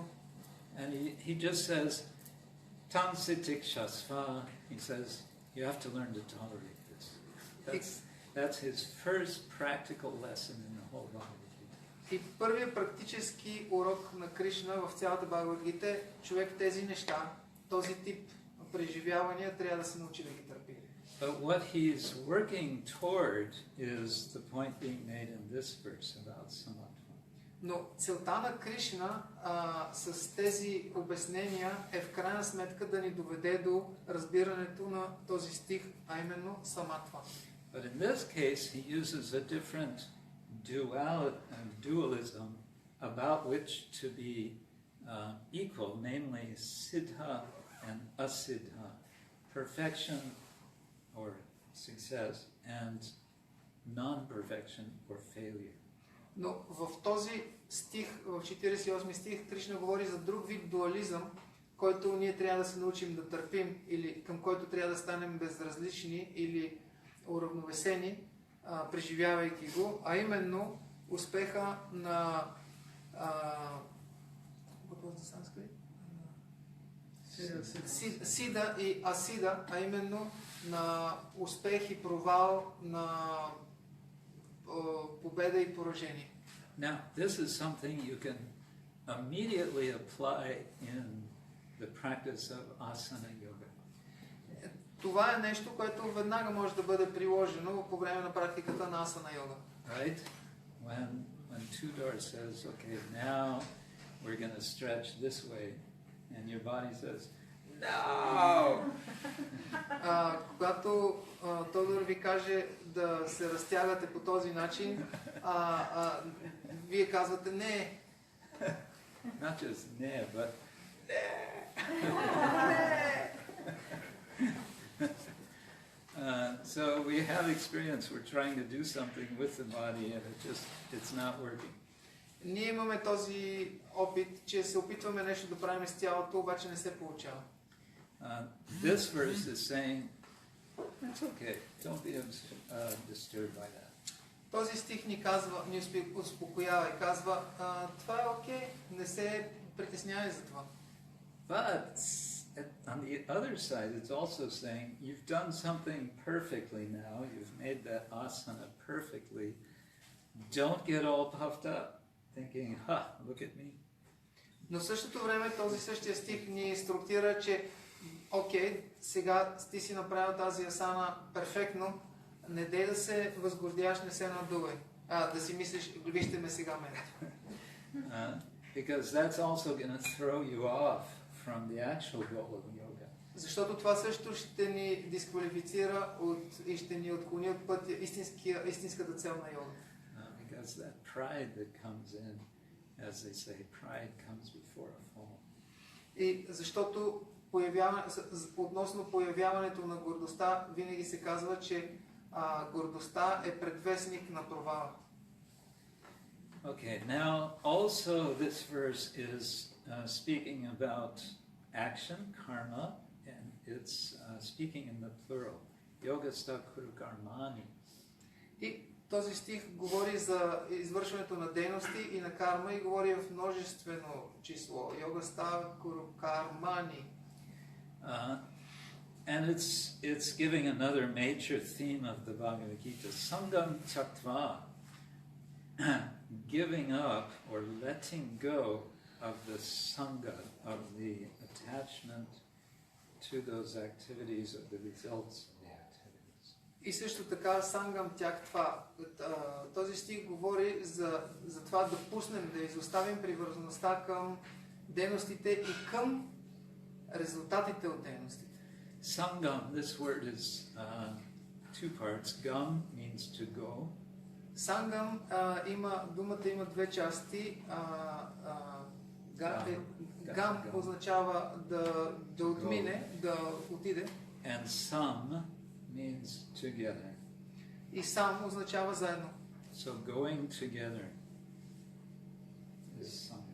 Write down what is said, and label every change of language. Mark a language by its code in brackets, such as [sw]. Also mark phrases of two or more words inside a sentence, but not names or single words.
[en] And he just says, [sa] तां सितिक् षस्व, [en] he says, you have to learn to tolerate this. That's his first practical lesson in the whole Bhagavad-gita. [bg] И първият практически урок на Кришна в цялата Bhagavad-gita е, човек тези неща, този тип преживявания трябва да се научи да ги търпи. [en] But what he's working toward is the point being made in this verse about samatva. [bg] Но целта на Кришна с тези обяснения е в крайна сметка да ни доведе до разбирането на този стих, а именно саматва. [en] But in this case he uses a different dualism about which to be equal, namely siddha and asiddha, perfection or success and non-perfection or failure. [bg] Но в този стих, в 48 стих, Кришна говори за друг вид дуализъм, който ние трябва да се научим да търпим или към който трябва да станем безразлични или уравновесени, преживявайки го, а именно успеха на сида и асида, а именно на успех и провал, на победа и поражение. [en] Now, this is something you can immediately apply in the practice of asana yoga. [bg] Това е нещо, което веднага може да бъде приложено по време на практиката на асана йога. [en] Right? When Tudor says, okay, now we're going to stretch this way, and your body says, no! [bg] Когато Тодор ви каже да се разтягате по този начин, вие казвате не. [en] Not just ne, but so we have experience, we're trying to do something with the body and it's not working. [bg] Ние имаме този опит, че се опитваме нещо да правим с тялото, обаче не се получава. [en] This verse is saying, it's okay, don't be disturbed by that. [bg] Този стих ни казва, ни успокоява и казва, това е окей, не се притеснявай за това. [en] But on the other side, it's also saying, you've done something perfectly now, you've made that asana perfectly, don't get all puffed up, thinking, look at me. [bg] Но в същото време този същия стих ни инструктира, че окей, сега ти си направил тази асана перфектно, не дей да се възгордяваш, не се надувай. да си мислиш, вижте ме сега мен. [en] Because that's also going to throw you off from the actual goal of yoga. [bg] Защото това също ще ни дисквалифицира и ще ни отклони от пътя, истинската цел на йога. [en] Because that pride that comes in, as they say, pride comes before a fall. [bg] И защото относно появяването на гордостта, винаги се казва, че гордостта е предвестник на провала. [en] Okay, now also this verse is speaking about action, karma, and it's speaking in the plural. [sa] योग शास्त्र कर्माणि. [bg] И този стих говори за извършването на дейности и на карма и говори в множествено число. [sa] योग शास्त्र कर्माणि. [en] And it's giving another major theme of the Bhagavad-gita. [sa] सङ्गं त्यक्त्वा, [en] giving up or letting go of the sangha, of the attachment to those activities or the results of the activities. [bg] И също така [sa] सङ्गं त्यक्त्वा. [bg] Този стих говори за това да пуснем, да изоставим привързаността към дейностите и към резултатите от дейностите. [en] Sangam, this word is two parts. Gam means to go. [bg] Сангам думата има две части. Гам означава да отмине, да отиде. [en] And sam means together. [bg] И сам означава заедно. [en] So going together is sangam.